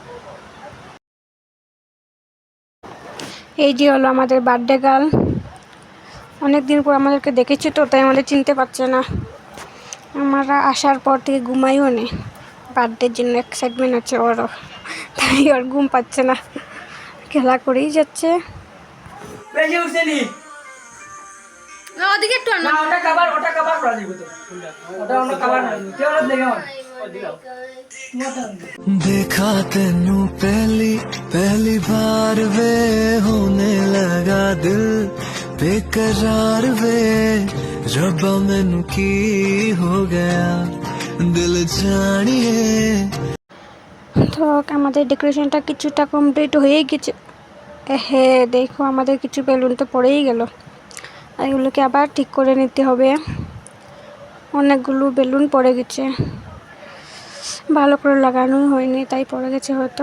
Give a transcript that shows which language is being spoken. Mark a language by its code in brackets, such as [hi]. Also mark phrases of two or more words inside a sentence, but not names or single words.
[bn] এই যে হলো আমাদের [en] birthday girl. [bn] অনেক দিন পর আমাদেরকে দেখেছি তো, তাই আমাদের চিনতে পারছে না। আমরা আসার পর থেকে ঘুমাইও নেই, বার্থডের জন্য এক্সাইটমেন্ট আছে ওরও, তাই ওর ঘুম পাচ্ছে না, খেলা করেই যাচ্ছে। [pa] ਦੇਖਾ ਤੈਨੂੰ ਪਹਿਲੀ ਪਹਿਲੀ ਵਾਰ ਵੇ ਹੋਣ ਲੱਗਾ ਦਿਲ ਬੇਕਰਾਰ ਵੇ ਰੱਬਾ ਮੈਨੂੰ ਕੀ ਹੋ ਗਿਆ ਦਿਲ ਜਾਨੀਏ। [bn] তো আমাদের ডেকোরেশনটা কিছুটা কমপ্লিট হয়ে গেছে। হ্যাঁ দেখো, আমাদের কিছু বেলুন তো পড়েই গেল, এগুলোকে আবার ঠিক করে নিতে হবে। অনেকগুলো বেলুন পড়ে গেছে, ভালো করে লাগানোই হয়নি, তাই পড়ে গেছে হয়তো।